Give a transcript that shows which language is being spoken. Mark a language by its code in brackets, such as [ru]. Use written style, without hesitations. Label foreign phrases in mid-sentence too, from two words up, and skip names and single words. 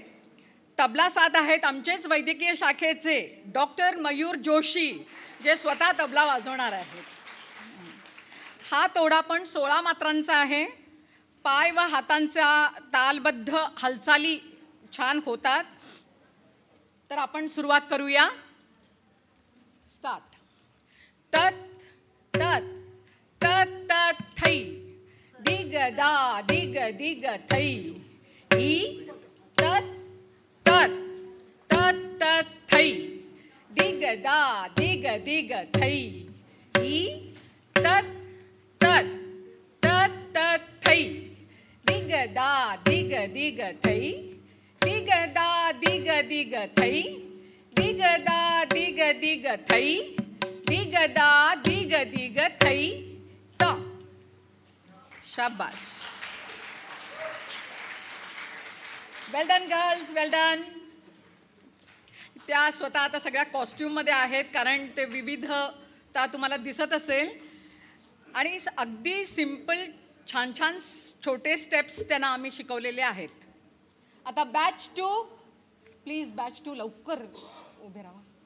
[mr] तबला साथ आहेत आमचेच वैद्यकीय शाखेचे डॉक्टर मयूर जोशी, जे स्वतः तबला वाजवणार आहेत. हा तोडा पण 16 मात्रांचा आहे. पाय व हातांच्या तालबद्ध हालचाली छान होतात. तर आपण सुरुवात करूया. स्टार्ट. तत तत तत तत थै दिग दा दिग दिग थै ई तत तत तत तत थै दिग दा दिग दिग थै ई तत तत तत तत थै दिग दा दिग दिग थै दिग दा दिग दिग थै दिग दा दिग दिग थै दिग दा दिग दिग थै ता. शाबाश. [en] well done girls, well done. [mr] त्या स्वतः आता सगळ्या कॉस्ट्यूममध्ये आहेत कारण ते विविधता तुम्हाला दिसत असेल. आणि अगदी सिम्पल छान छान छोटे स्टेप्स त्यांना आम्ही शिकवलेले आहेत. आता [en] batch 2 please, [mr] बॅच 2 लवकर उभे राहा.